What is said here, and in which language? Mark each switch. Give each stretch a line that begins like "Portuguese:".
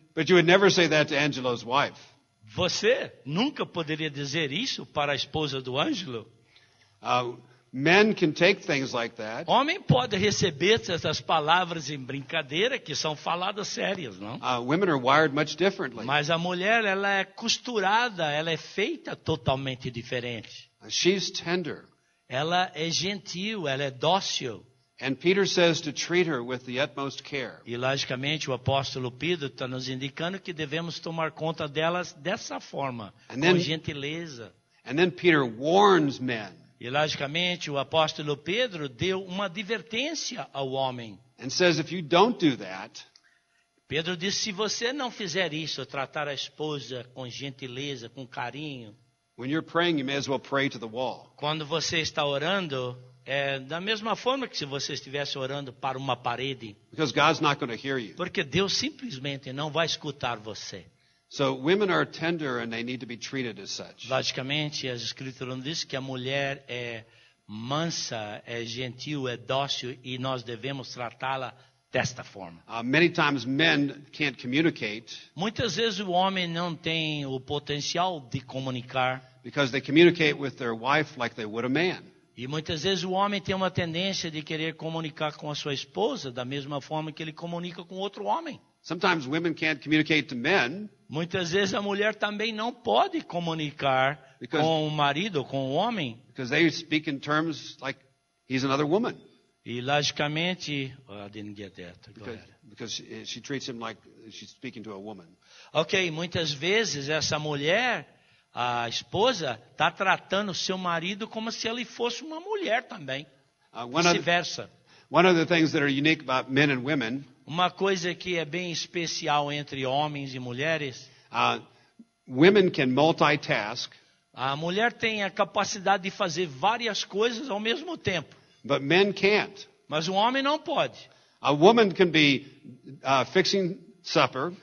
English: but you would never say that to Angelo's wife.
Portuguese: Você nunca poderia dizer isso para a esposa do Ângelo?
English: Men can take things like that.
Portuguese: Homem pode receber essas palavras em brincadeira que são faladas sérias, não?
English: Women are wired much differently.
Portuguese: Mas a mulher, ela é costurada, ela é feita totalmente diferente.
English: She's tender.
Portuguese: Ela é gentil, ela é dócil.
English: And Peter says to treat her with the utmost care.
Portuguese: E, logicamente, o apóstolo Pedro está nos indicando que devemos tomar conta delas dessa forma, com gentileza.
English: And then Peter warns men.
Portuguese: E, logicamente, o apóstolo Pedro deu uma advertência ao homem.
English: And says, if you don't do that,
Portuguese: Pedro disse, se você não fizer isso, tratar a esposa com gentileza, com carinho,
English: when you're praying, you may as well pray to the wall.
Portuguese: quando você está orando, é da mesma forma que se você estivesse orando para uma parede.
English: Because God's not going to hear you.
Portuguese: Porque Deus simplesmente não vai escutar você.
English: So women are tender and they need to be treated as such.
Portuguese: Logicamente, as escrituras nos dizem que a mulher é mansa, é gentil, é dócil e nós devemos tratá-la desta forma.
English: Many times men can't communicate
Portuguese: Muitas vezes o homem não tem o potencial de comunicar
English: because they communicate with their wife like they would a man.
Portuguese: e muitas vezes o homem tem uma tendência de querer comunicar com a sua esposa da mesma forma que ele comunica com outro homem.
English: Sometimes women can't communicate to men
Portuguese: Muitas vezes a mulher também não pode comunicar com o marido ou com o homem.
English: because they speak in terms like he's another woman.
Portuguese: E logicamente,
English: I didn't get that. Go ahead. Because she treats him like she's speaking to a woman.
Portuguese: Ok, muitas vezes essa mulher, a esposa, está tratando seu marido como se ele fosse uma mulher também. Vice-versa.
English: One of the things that are unique about men and women,
Portuguese: uma coisa que é bem especial entre homens e mulheres,
English: women can multitask.
Portuguese: A mulher tem a capacidade de fazer várias coisas ao mesmo tempo.
English: But men can't.
Portuguese: Mas o homem não pode.
English: A woman can be fixing supper.